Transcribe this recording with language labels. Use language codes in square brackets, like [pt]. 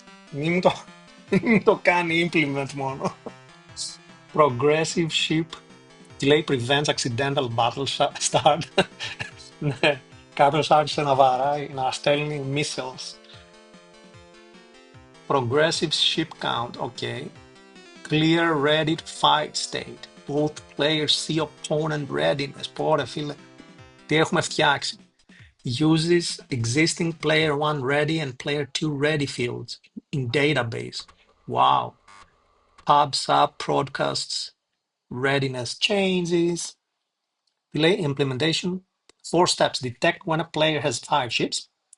[el] Μην το κάνει implement μόνο. [en] Progressive ship delay prevents accidental battle start. [el] Ναι, κάποιος άρχισε να βαράει, να στέλνει missiles. [en] Progressive ship count, okay. Clear ready to fight state. Both players see opponent readiness. [el] Πόρε φίλε, τι έχουμε φτιάξει. [en] Uses existing player 1 ready and player 2 ready fields in database. Wow. Pubs up, broadcasts, readiness changes. Delay implementation. 4 steps. Detect when a player has 5 ships.